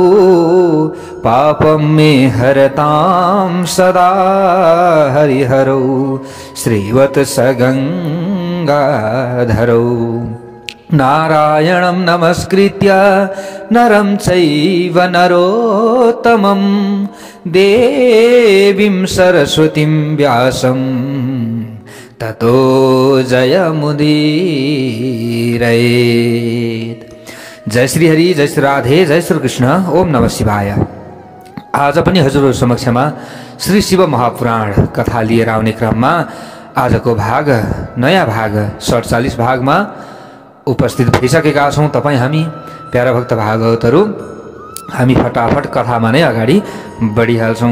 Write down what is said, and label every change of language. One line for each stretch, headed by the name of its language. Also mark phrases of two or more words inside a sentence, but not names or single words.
Sanskrit: पापं मे हरतां सदा हरिहरौ श्रीवत्सगङ्गाधरौ नारायणं नमस्कृत्य नरं चैव नरोत्तमं देवीं सरस्वतीं व्यासं ततो जयमुदीरयेत्। जय श्री हरि, जय श्री राधे, जय श्री कृष्ण। ओम नमः शिवाय।
Nepali: आज पनि हजुरहरु समक्षमा श्री शिव महापुराण कथा लिएर आउने क्रममा आजको भाग, नयाँ भाग 47 भागमा उपस्थित भइसकेका छौं। तपाई हामी प्यारा भक्त भागवतहरु हामी फटाफट कथामा नै अगाडि बढिहाल्छौं।